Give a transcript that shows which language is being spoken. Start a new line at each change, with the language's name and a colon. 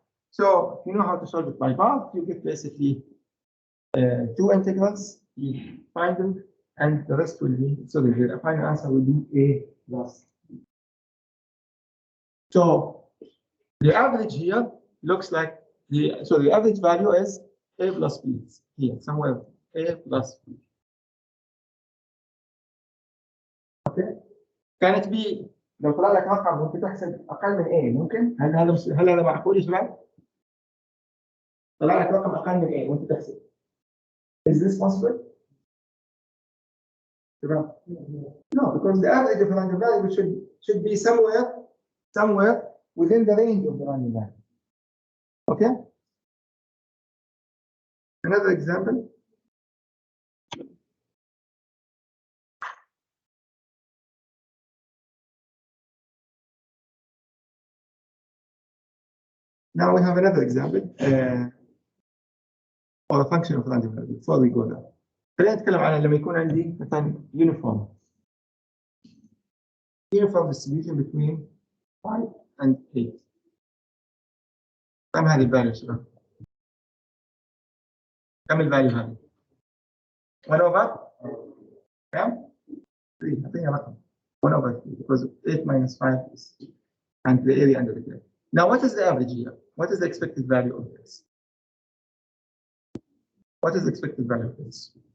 English: So you know how to solve it by bar. You get basically two integrals, you find them, and the rest will be, so the final answer will be A plus B. So the average here looks like the average value is A plus B here, somewhere A plus B. Okay.
Arabic: كانت B لو طلع لك رقم وانت تحسب اقل من A ممكن؟ هل هذا معقول يا شباب؟ طلع لك رقم اقل من A وانت تحسب.
English: Is this possible? No, because the average of the random variable should be somewhere within the range of the random variable. Okay? Another example. Now we have another example or a function of random variable. Before we go there,
Arabic: خلينا نتكلم عن لما يكون عندي مثلا
English: uniform distribution between 5 and 8.
Arabic: كم هذه الفاليو شباب؟ كم الفاليو هذه؟ 1 over كم؟ 3. أعطيني رقم
English: 1 over 3 because 8 minus 5 is and the area under the curve. Now what is the average here? What is the expected value of this? What is the expected value of this?